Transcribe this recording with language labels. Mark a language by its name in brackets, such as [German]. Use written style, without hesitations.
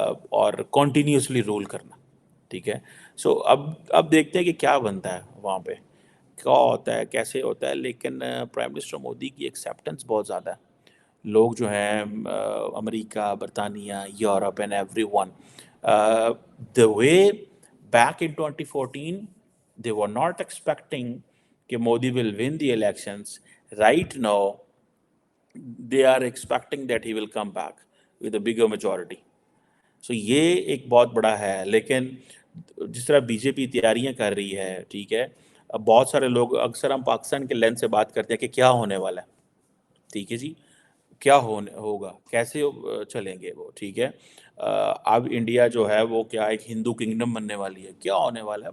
[Urdu] اور continuously role کرنا, ٹھیک ہے. سو اب دیکھتے ہیں کہ کیا بنتا ہے وہاں پہ, کیا ہوتا ہے, کیسے ہوتا ہے. لیکن پرائم منسٹر مودی کی ایکسیپٹنس بہت زیادہ ہے. لوگ جو ہیں امریکہ, برطانیہ, Europe [English] and everyone ون, the way back in 2014 they were not expecting [Urdu] کہ [English] Modi will win the elections. Right now they are expecting that he will come back with a bigger majority. [Urdu] سو یہ ایک بہت بڑا ہے. لیکن جس طرح بی جے پی تیاریاں کر رہی ہے, ٹھیک ہے, اب بہت سارے لوگ, اکثر ہم پاکستان کے لینس سے بات کرتے ہیں کہ کیا ہونے والا ہے, ٹھیک ہے جی, کیا ہوگا, کیسے چلیں گے وہ, ٹھیک ہے. اب انڈیا جو ہے وہ کیا ایک ہندو کنگڈم بننے والی ہے, کیا ہونے والا ہے.